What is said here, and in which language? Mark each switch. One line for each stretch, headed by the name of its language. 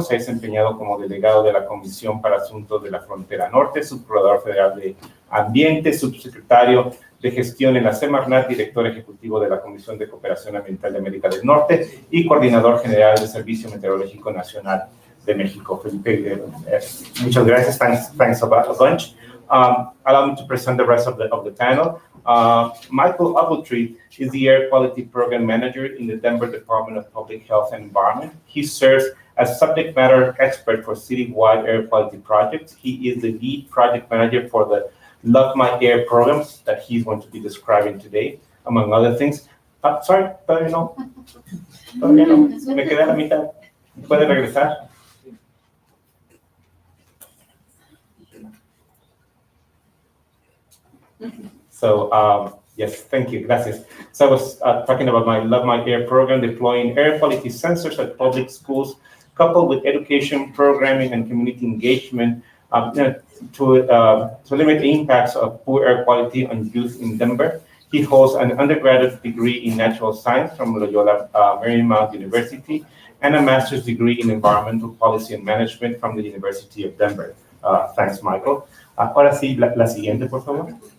Spanish: Se ha desempeñado como delegado de la Comisión para Asuntos de la Frontera Norte, subprocurador federal de Ambiente, subsecretario de Gestión en la Semarnat, director ejecutivo de la Comisión de Cooperación Ambiental de América del Norte y coordinador general del Servicio Meteorológico Nacional de México. Felipe, muchas gracias.
English: Thanks a bunch. allow me to present the rest of the panel. Michael Ogletree is the Air Quality Program Manager in the Denver Department of Public Health and Environment. He serves as subject matter expert for citywide air quality projects. He is the lead project manager for the Love My Air programs that he's going to be describing today, among other things.
Spanish: Sorry, todavía no. Todavía no. Me quedé a la mitad. ¿Puede regresar?
English: So, yes, thank you, gracias. So I was talking about my Love My Air program, deploying air quality sensors at public schools, coupled with education, programming, and community engagement to limit the impacts of poor air quality on youth in Denver. He holds an undergraduate degree in natural science from Loyola Marymount University and a master's degree in environmental policy and management from the University of Denver. Thanks, Michael.
Spanish: Ahora sí, la siguiente, por favor.